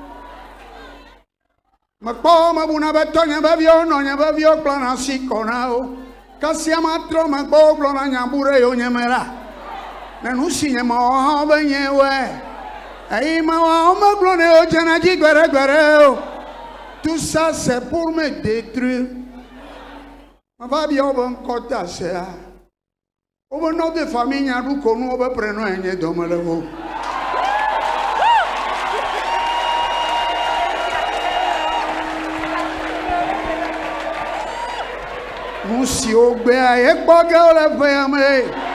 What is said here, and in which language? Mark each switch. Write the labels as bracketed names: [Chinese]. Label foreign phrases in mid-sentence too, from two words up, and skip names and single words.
[Ewe] Mekpɔ mebuna be tɔnye beviwo nɔnye beviwo kplɔna asi kɔna wo. Kasia matrɔ mekpɔ wogblɔna nyabu ɖe yewo nye me la. Ne nu si nye mawɔ hã be nye wɔe. Eyi mawɔ megblɔ ne wo dzena dzi gbeɖegbeɖe o. [French] Tout ça c'est pour me détruire. [Ewe] Mava bia wo be ŋkɔ ta sea. Wobe [French] nɔ de famille [Ewe] nyaɖu ko nu wobe prénom enye dɔme le wo. Nu siwo gbea ye kpɔ ge wole ʋea me.